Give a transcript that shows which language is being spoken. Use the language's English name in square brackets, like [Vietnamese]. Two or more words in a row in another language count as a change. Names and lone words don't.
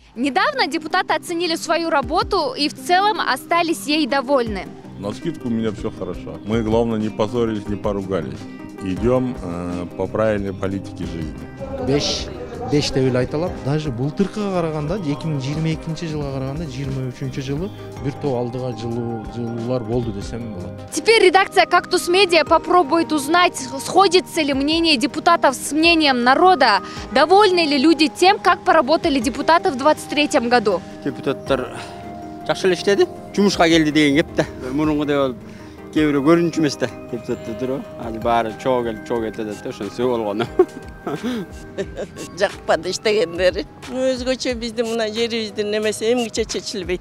[Russian] Недавно депутаты оценили свою работу и в целом остались ей довольны. Навскидку у меня все хорошо. Мы, главное, не позорились, не поругались. Идем по правильной политике жизни. [Kyrgyz] 5 деп эле айта алам. Даже былтыркыга караганда 2022 жылга караганда 23 жылы бир топ алдыга жылуулар болду десем болот. [Russian] Теперь редакция «Кактус Медиа» попробует узнать, сходится ли мнение депутатов с мнением народа, довольны ли люди тем, как поработали депутаты в 2023 году. [Kyrgyz] Депутаттар жакшы эле иштеди. Жумушка келди деген кеп да. Мурункудай болуп кээ бирөө көрүнчү эмес да. Депутаттар азыр баары чогуу келип чогуу кетет да, ошонусу болгону. Жакпады иштегендери. Өзгөчө биздин мына жерибиздин немеси эмгиче чечилбейт.